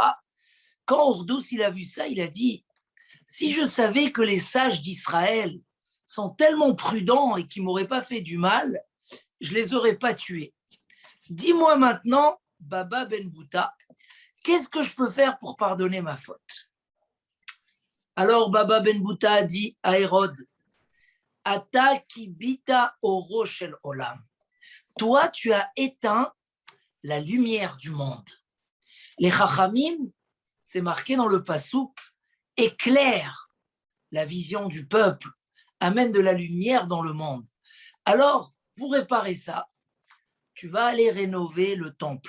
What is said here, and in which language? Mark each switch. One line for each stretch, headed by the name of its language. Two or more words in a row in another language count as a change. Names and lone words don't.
French: Quand Hordous, il a vu ça, il a dit « Si je savais que les sages d'Israël sont tellement prudents et qu'ils ne m'auraient pas fait du mal, je ne les aurais pas tués. Dis-moi maintenant, Baba Ben Bouta, Qu'est-ce que je peux faire pour pardonner ma faute? Alors Baba Ben Bouta a dit à Hérode,
Hebrew: אתה כבית אורו של עולם.
French: Toi, tu as éteint la lumière du monde. Les chachamim, c'est marqué dans le pasouk, éclairent la vision du peuple, amène de la lumière dans le monde. Alors, pour réparer ça, tu vas aller rénover le temple.